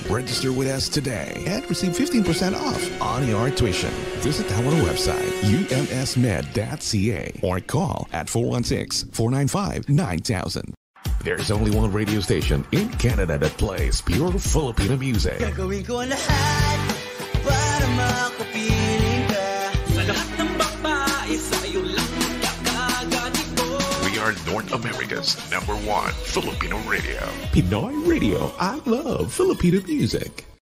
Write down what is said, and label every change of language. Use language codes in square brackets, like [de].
[en] Register with us today and receive 15% off on your tuition. Visit our website, umsmed.ca, or call at 416-495-9000. There's only one radio station in Canada that plays pure Filipino music. [tl] Gagawin ko ang lahat para makapiling ka. Sa lahat ng babae, sa'yo lang kakagati ko. [en] We are North America's #1 Filipino radio. Pinoy Radio. I love Filipino music.